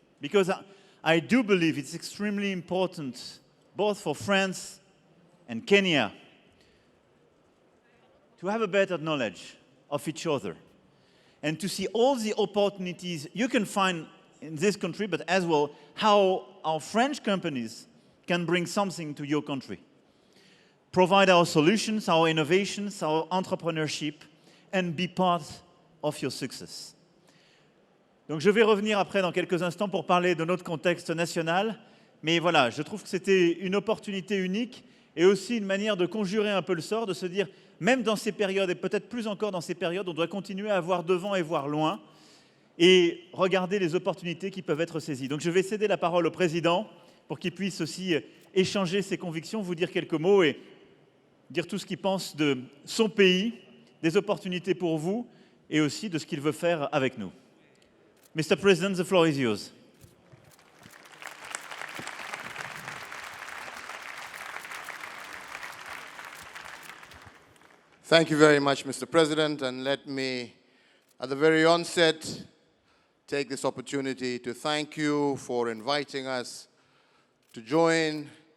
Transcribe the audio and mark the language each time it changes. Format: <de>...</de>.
<en>Because I do believe it's extremely important, both for France and Kenya, to have a better knowledge of each other and to see all the opportunities you can find in this country, but as well how our French companies can bring something to your country. Provide our solutions, our innovations, our entrepreneurship, and be part of your success.</en> <fr>Donc je vais revenir après dans quelques instants pour parler de notre contexte national, mais voilà, je trouve que c'était une opportunité unique et aussi une manière de conjurer un peu le sort, de se dire, même dans ces périodes, et peut-être plus encore dans ces périodes, on doit continuer à voir devant et voir loin, et regarder les opportunités qui peuvent être saisies. Donc je vais céder la parole au président, pour qu'il puisse aussi échanger ses convictions, vous dire quelques mots, et dire tout ce qu'il pense de son pays, des opportunités pour vous, et aussi de ce qu'il veut faire avec nous.</fr> <en>Mr. President, the floor is yours. Thank you very much, Mr. President, and let me, at the very onset, take this opportunity to thank you for inviting us to join</en>